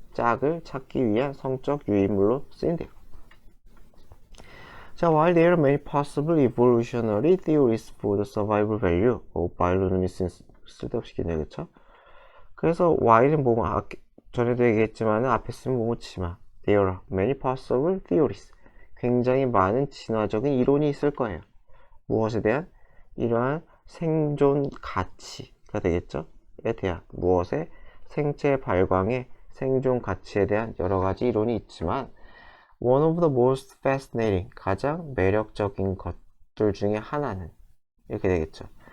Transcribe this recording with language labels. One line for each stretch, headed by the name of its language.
Korean: 짝을 찾기 위한 성적 유인물로 쓰인대요.
English: 자, while there are many possible evolutionary theories for the survival value of bioluminescence,
Korean: 쓸데없이 기네, 그쵸? 그래서 while은 뭐고, 전에도 얘기했지만 앞에 쓰면 뭐고 치마.
English: There are many possible theories.
Korean: 굉장히 많은 진화적인 이론이 있을 거예요. 무엇에 대한? 이러한 생존 가치가 되겠죠? 에 대한 무엇의? 생체 발광의 생존 가치에 대한 여러 가지 이론이 있지만
English: one of the most fascinating,
Korean: 가장 매력적인 것들 중에 하나는 이렇게 되겠죠.